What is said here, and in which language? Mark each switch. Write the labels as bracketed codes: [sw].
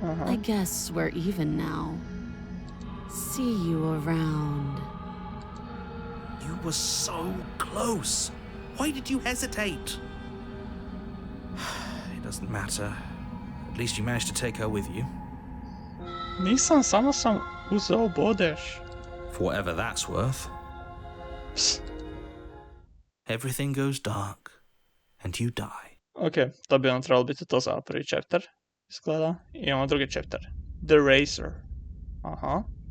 [en] I guess we're even now. See you around. You were so close. Why did you hesitate? It doesn't matter. At least you managed to take her with you. [hr] Nisam, samo sam uzeo bodeš. [en] For whatever that's worth. Psst. Everything goes dark, and you die. [hr] Ok, to bi nam trebalo biti to za prvi chapter. Izgleda. I imamo drugi chapter. The Racer. Aha.